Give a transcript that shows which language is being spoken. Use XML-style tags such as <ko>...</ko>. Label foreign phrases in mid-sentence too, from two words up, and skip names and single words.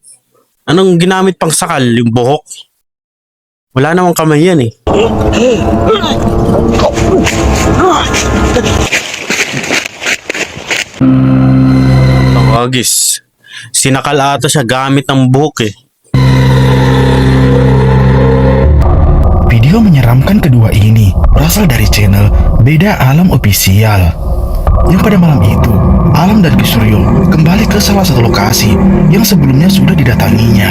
<tl>Anong ginamit pang sakal? Yung buhok? Wala namang kamay yan eh. Tawagis. Sinakal ata siya gamit ng buhok eh.</tl> <id>Video menyeramkan kedua ini berasal dari channel Beda Alam Official. Yang pada malam itu, Alam dan Kisuryo kembali ke salah satu lokasi yang sebelumnya sudah didatanginya.</id>